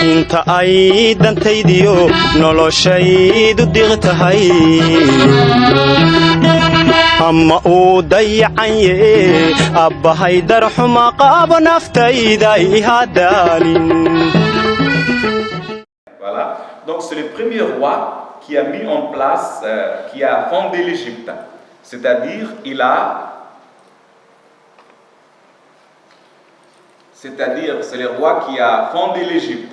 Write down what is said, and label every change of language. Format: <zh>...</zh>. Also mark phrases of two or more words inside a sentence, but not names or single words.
<so>ta ay dantaydiyo noloshaydu diqtahay ama uu dayacanye abbahay darxuma qaabo naftayda ihadaalin.</so> <fr>Voilà, donc c'est le premier roi qui a mis en place, qui a fondé l'Égypte. C'est-à-dire, c'est le roi qui a fondé l'Égypte.</fr>